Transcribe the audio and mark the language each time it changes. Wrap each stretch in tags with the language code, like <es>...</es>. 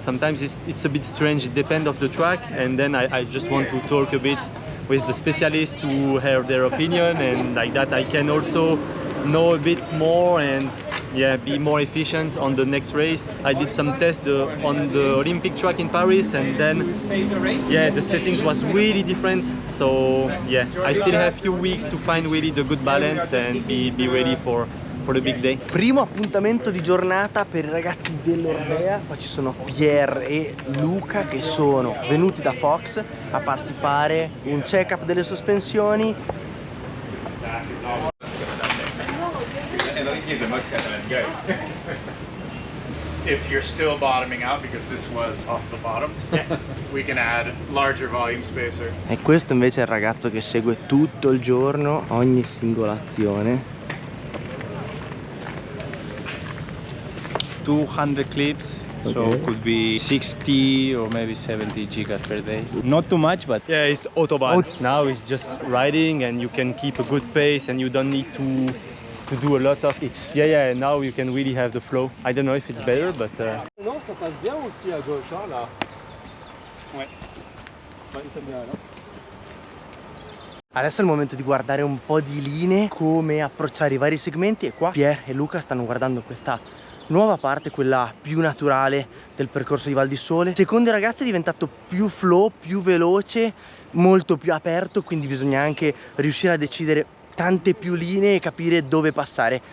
<en>Sometimes it's a bit strange, it depends of the track, and then I just want to talk a bit with the specialists to hear their opinion, and like that I can also know a bit more and yeah, be more efficient on the next race. I did some tests on the Olympic track in Paris, and then yeah, the settings was really different. So yeah, I still have few weeks to find really the good balance and be ready for the big day.</en> <it>Primo appuntamento di giornata per i ragazzi dell'Orbea. Qua ci sono Pierre e Luca che sono venuti da Fox a farsi fare un check-up delle sospensioni.</it> <en>If you're still bottoming out, because this was off the bottom, we can add larger volume spacer.</en> <it>E questo invece è il ragazzo che segue tutto il giorno ogni singolazione.</it> <en>200 clips, so Okay. could be 60 or maybe 70 gigas per day. Not too much, but yeah, it's autobahn. Now it's just riding and you can keep a good pace and you don't need to do a lot of it. Yeah, now you can really have the flow. I don't know if it's better, but</en> <fr>Non, ça passe bien aussi à gauche, hein, là. Ouais. Ouais, c'est bien, là.</fr> <it>Adesso è il momento di guardare un po' di linee, come approcciare i vari segmenti, e qua Pierre e Luca stanno guardando questa nuova parte, quella più naturale del percorso di Val di Sole. Secondo i ragazzi è diventato più flow, più veloce, molto più aperto, quindi bisogna anche riuscire a decidere tante più linee e capire dove passare.</it>